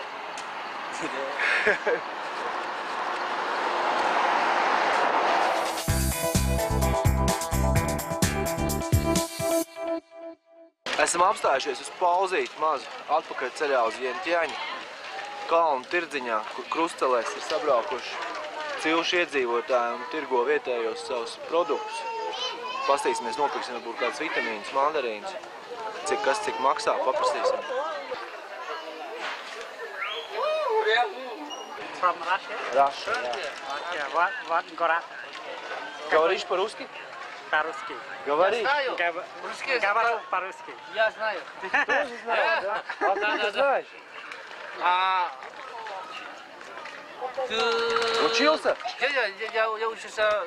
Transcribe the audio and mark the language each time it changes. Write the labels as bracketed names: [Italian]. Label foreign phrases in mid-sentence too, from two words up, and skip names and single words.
[Latvian] Esam apstājušies uz pauzīti mazu atpakaļ ceļā uz Vientiaņu kalnu tirdziņā, kur krustelēs ir sabraukuši cilšu iedzīvotāji un tirgo vietējos savus produktus. Pastīsimies, nopirksim varbūt kāds vitamīns, mandarīns, cik maksā, paprastīsim. [English] From Russia? [Latvian] Russia, jā. [English] Yeah, what город? [Russian] Говоришь по-русски? По-русски. Говори. Говорю по-русски. Я знаю. Ты тоже знаешь, да? А ты знаешь? Учился? Я учился